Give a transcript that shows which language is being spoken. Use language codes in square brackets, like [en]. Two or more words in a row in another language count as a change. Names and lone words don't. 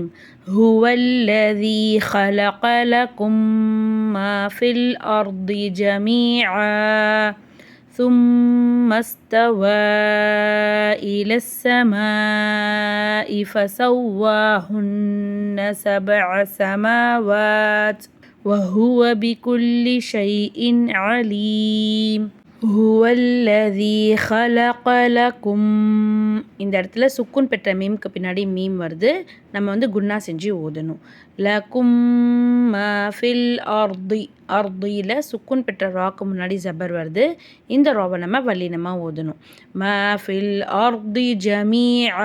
[ar] هو الذي خلق لكم ما في الأرض جميعا ثم استوى إلى السماء فسواهن 7 سماوات وهو بكل شيء عليم. هو الذي خلق لكم. [ta] இந்த இடத்துல சுக்குன் பெற்ற மீம்க்கு பின்னாடி மீம் வருது. நம்ம குன்னா செஞ்சு ஓதணும். [ar] لكم في الأرض. [ta] அர்தியில் சுக்குன் பெற்ற ராக்கு முன்னாடி ஜபர் வருது. இந்த ராவை நம்ம வல்லினமாக ஓதணும். [ar] في الأرض جميعا.